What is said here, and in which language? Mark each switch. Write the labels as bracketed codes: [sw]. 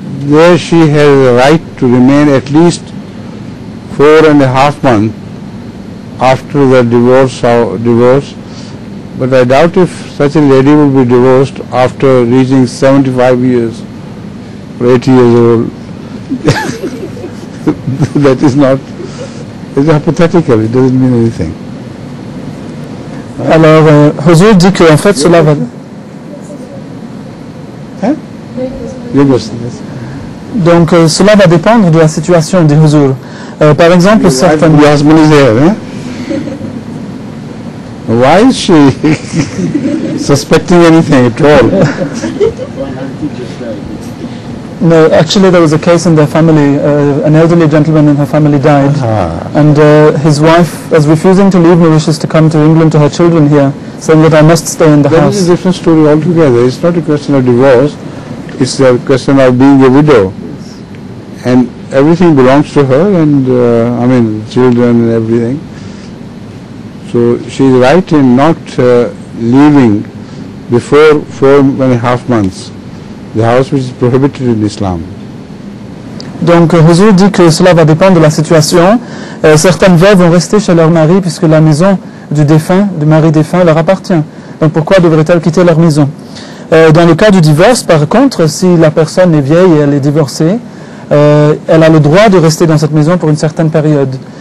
[en] There she has a right to remain at least 4.5 months after the divorce. But I doubt if such a lady will be divorced after reaching 75 years or 80 years old. That is not, it's hypothetical, it doesn't mean anything. [fr] Alors, Huzur dit qu'en fait cela va... Donc cela va dépendre de la situation des Huzur. Par exemple, certaines... [en] Your husband is there, eh? Why is she suspecting anything at all? No, actually there was a case in their family, an elderly gentleman in her family died, and his wife was refusing to leave Mauritius to come to England to her children here, saying that I must stay in the house. That is a different story altogether. It's not a question of divorce, it's a question of being a widow. And everything belongs to her, and I mean children and everything. So she is right in not leaving before 4.5 months. The house which is prohibited in Islam. [fr] Donc Huzur dit que cela va dépendre de la situation. Certaines veuves vont rester chez leur mari puisque la maison du défunt, du mari défunt, leur appartient. Donc pourquoi devraient-elles quitter leur maison? Dans le cas du divorce, par contre, si la personne est vieille et elle est divorcée, elle a le droit de rester dans cette maison pour une certaine période.